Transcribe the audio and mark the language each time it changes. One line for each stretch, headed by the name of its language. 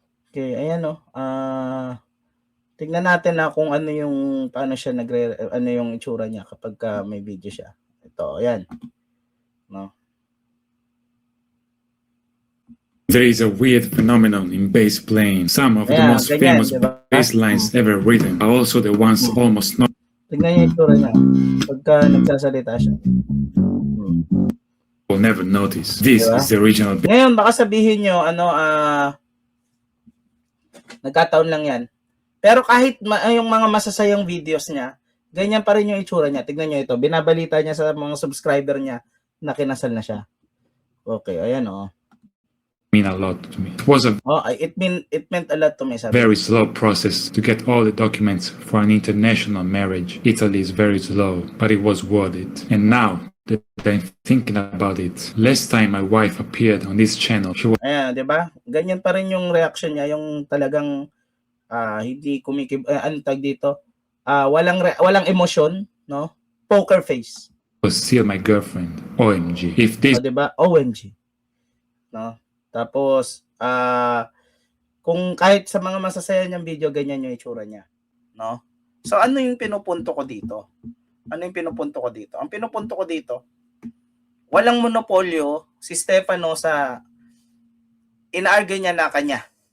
Filipino: Okay, ayan no. Tingnan natin na kung ano yung paano siya ano yung itsura niya kapag may video siya. Ito, ayan. No.
English: There is a weird phenomenon in bass playing. Some of the most famous bass lines ever written are also the ones almost not.
Filipino: Tingnan niyo yung itsura niya pagka nagsasalita siya.
English: Will never notice. This is the original.
Filipino: Ngayon, baka sabihin nyo, nagkataon lang yan. Pero kahit yung mga masasayang videos niya, ganyan pa rin yung itsura niya. Tignan nyo ito. Binabalita niya sa mga subscriber niya na kinasal na siya. Okay, ayan oh.
English: Mean a lot to me. It was it meant a lot to me. Sabi. Very slow process to get all the documents for an international marriage. Italy is very slow, but it was worth it. And now that I'm thinking about it, last time my wife appeared on this channel, she was...
Filipino: Ayan, di ba? Ganyan pa rin yung reaction niya, yung talagang hindi antag dito. Walang emosyon, no? Poker face.
English: Was still my girlfriend. OMG. If this...
Filipino: di ba? OMG. No? Tapos, kung kahit sa mga masasaya niyang video, ganyan yung itsura niya. No? So, ano yung pinupunto ko dito? Ano yung pinupunto ko dito? Ang pinupunto ko dito, walang monopolyo si Stefano sa ina-argue niya na kanya.